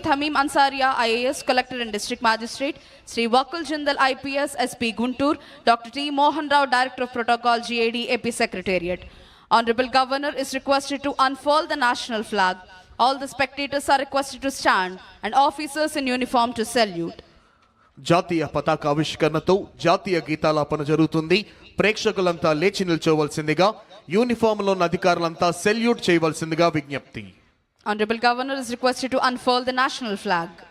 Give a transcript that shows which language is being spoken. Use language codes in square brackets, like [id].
[en] Thamim Ansaria IAS, Collector and District Magistrate, Shri Wakul Jindal IPS, SP Guntur, Dr. T. Mohan Rao, Director of Protocol, GAD, AP Secretariat. Honorable Governor is requested to unfurl the national flag. All the spectators are requested to stand and officers in uniform to salute. [te] జాతీయ పతాక ఆవిష్కరణతో జాతీయ గీతాలాపన జరుగుతుంది. ప్రేక్షకులంతా లేచి నిల్చోవలసిందిగా యూనిఫామ్లో ఉన్న అధికారులంతా salute చేయవలసిందిగా విజ్ఞప్తి. [en] Honorable Governor is requested to unfurl the national flag.